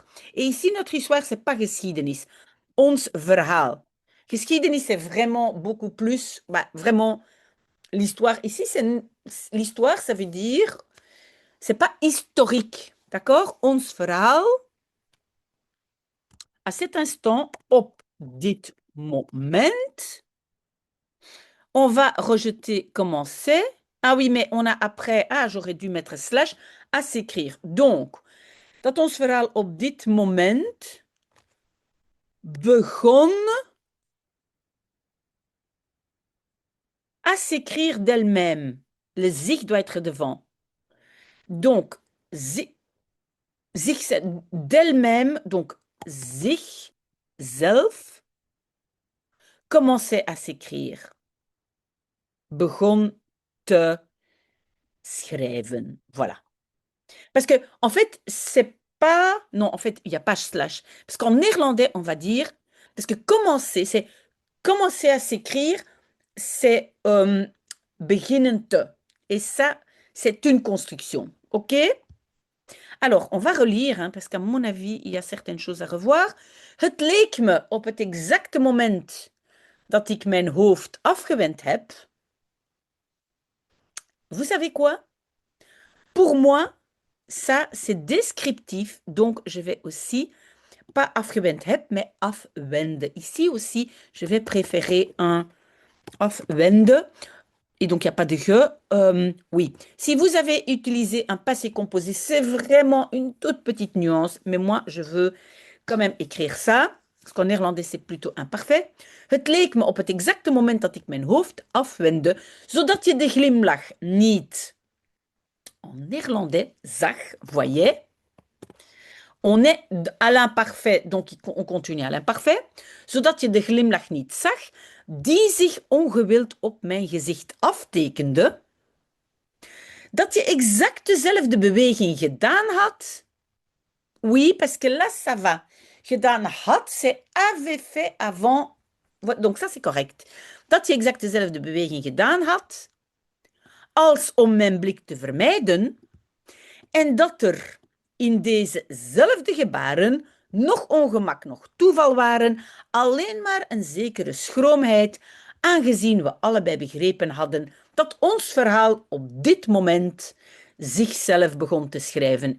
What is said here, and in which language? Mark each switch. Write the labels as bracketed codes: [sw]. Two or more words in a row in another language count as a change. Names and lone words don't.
[fr] Et ici, notre histoire, c'est pas geschiedenis. [nl] Ons verhaal. Geschiedenis, [fr] c'est vraiment beaucoup plus, vraiment, l'histoire. Ici, l'histoire, ça veut dire, c'est pas historique. D'accord? [nl] Ons verhaal. [fr] À cet instant, [nl] op dit moment, [fr] on va rejeter commencer. Ah oui, mais on a après, j'aurais dû mettre slash, à s'écrire. Donc, [nl] dat ons verhaal op dit moment begon [fr] à s'écrire d'elle-même. Le zich doit être devant. Donc, zich c'est d'elle-même, donc [nl] zich, zelf, [fr] commençait à s'écrire. [nl] Begon te schrijven. [fr] Voilà. Parce que, en fait, c'est pas. Non, en fait, il n'y a pas slash. Parce qu'en néerlandais, on va dire. Parce que commencer, c'est commencer à s'écrire, c'est [nl] beginnen te. [fr] Et ça, c'est une construction. OK? Alors, on va relire, hein, parce qu'à mon avis, il y a certaines choses à revoir. [nl] Het leek me op het exacte moment dat ik mijn hoofd afgewend heb. [fr] Vous savez quoi? Pour moi, ça, c'est descriptif. Donc, je vais aussi, pas [nl] afgewend heb, [fr] mais afwende. Ici aussi, je vais préférer un afwende. Et donc, il n'y a pas de je. Oui. Si vous avez utilisé un passé composé, c'est vraiment une toute petite nuance. Mais moi, je veux quand même écrire ça. Parce qu'en néerlandais, c'est plutôt imparfait. [nl] Het leek me op het exacte moment dat ik mijn hoofd afwendde, zodat je de glimlach niet. [fr] En néerlandais, zag, voyait. On est à l'imparfait, donc on continue à l'imparfait. [nl] Zodat je de glimlach niet zag, die zich ongewild op mijn gezicht aftekende. Dat je exact dezelfde beweging gedaan had. [fr] Oui, parce que là, ça va. [nl] Gedaan had, [fr] c'est avait fait avant. Donc ça, c'est correct. [nl] Dat je exact dezelfde beweging gedaan had. Als om mijn blik te vermijden. En dat er in dezezelfde gebaren nog ongemak, nog toeval waren, alleen maar een zekere schroomheid, aangezien we allebei begrepen hadden dat ons verhaal op dit moment zichzelf begon te schrijven.